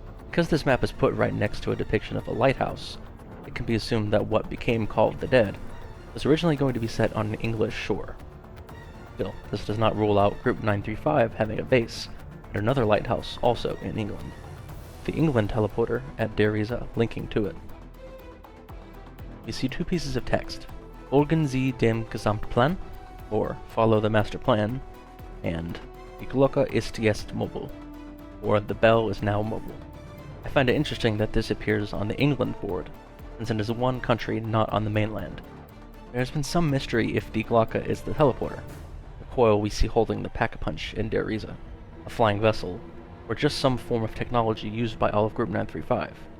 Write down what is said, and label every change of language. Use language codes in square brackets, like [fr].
[en] Because this map is put right next to a depiction of a lighthouse, it can be assumed that what became Call of the Dead was originally going to be set on an English shore. Still, this does not rule out Group 935 having a base at another lighthouse also in England, the England teleporter at Dereza linking to it. You see two pieces of text, [de] Folgen Sie dem Gesamtplan, [en] or Follow the Master Plan, and [de] Die Glocke ist jetzt mobile, [en] or The Bell is now mobile. I find it interesting that this appears on the England board, since it is one country not on the mainland. There has been some mystery if Die Glocke is the teleporter, the coil we see holding the Pack-a-Punch in Dereza, a flying vessel, or just some form of technology used by all of Group 935.